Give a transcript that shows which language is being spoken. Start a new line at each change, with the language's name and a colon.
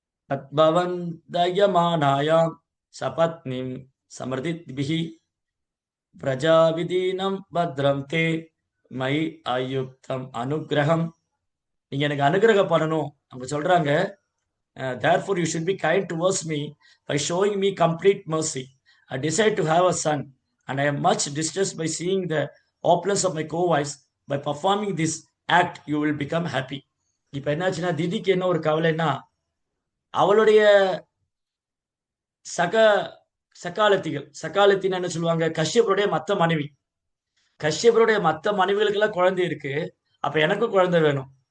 Sanskrit: தத்பவன் தயமானாயாம் சபத்னிம் சமர்தித்பிஹி பிரஜாவிதீனம் பத்ரம் தே மை அயுக்தம் அனுகிரகம்.
Tamil: நீங்க எனக்கு அனுகிரகம் பண்ணணும் அவங்க சொல்றாங்க.
English: Therefore you should be kind towards me by showing me complete mercy. I desire to have a son, and I am much distressed by seeing the opulence of my co-wives. By performing this act, you will become happy.
Tamil: இப்ப என்னாச்சுன்னா, திதிக்கு என்ன ஒரு கவலைன்னா, அவளுடைய சக சகாலத்தின்னு என்ன சொல்லுவாங்க, கஷ்யப்பருடைய மத்த மனைவி. கஷ்யப்பருடைய மத்த மனைவிகளுக்கெல்லாம் குழந்தை இருக்கு. அப்ப எனக்கு குழந்தை வேணும்.